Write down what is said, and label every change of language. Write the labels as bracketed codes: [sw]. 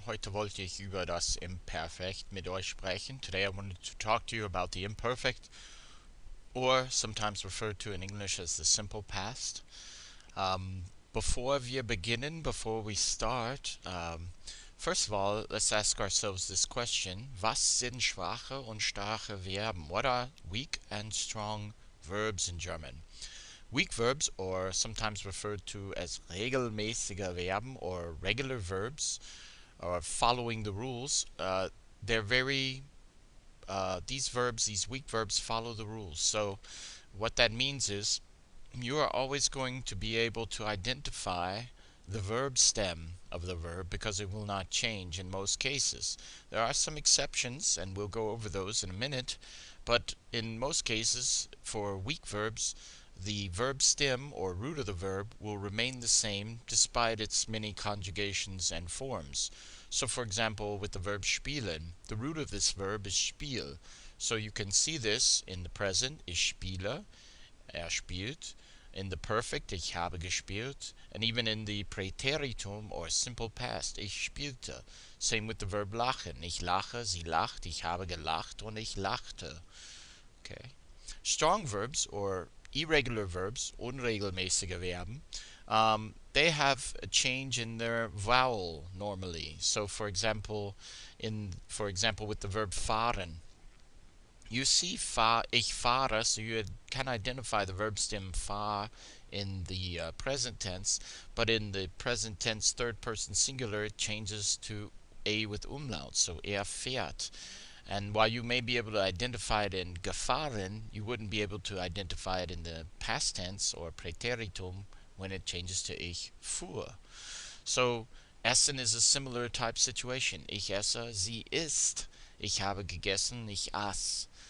[de] Heute wollte ich über das Imperfect mit euch sprechen. [en] Today I wanted to talk to you about the imperfect, or sometimes referred to in English as the simple past. Before [de] wir beginnen, [en] before we start, first of all, let's ask ourselves this question. [de] Was sind schwache und starke Verben? [en] What are weak and strong verbs in German? Weak verbs, or sometimes referred to as regelmäßige Verben or regular verbs, or following the rules, they're very, these weak verbs follow the rules. So what that means is you are always going to be able to identify the verb stem of the verb because it will not change in most cases. There are some exceptions, and we'll go over those in a minute, but in most cases, for weak verbs, the verb stem or root of the verb will remain the same despite its many conjugations and forms. So for example, with the verb spielen, the root of this verb is spiel. So you can see this in the present, [de] ich spiele, spielt, [en] in the perfect, [de] ich habe gespielt, [en] and even in the Präteritum or simple past, [de] ich spielte. [en] Same with the verb lachen, [de] ich lache, sie lacht, ich habe gelacht und ich lachte. [en] Okay. Strong verbs or irregular verbs, unregelmäßige Verben, they have a change in their vowel normally. So for example, with the verb fahren, you see [de] ich fahre, [en] so you can identify the verb stem fahr in the present tense, but in the present tense third person singular it changes to a with umlaut, so fährt. And while you may be able to identify it in gefahren, you wouldn't be able to identify it in the past tense or Präteritum when it changes to [de] ich fuhr. [en] So essen is a similar type situation. [de] Ich esse, sie isst. Ich habe gegessen, ich aß.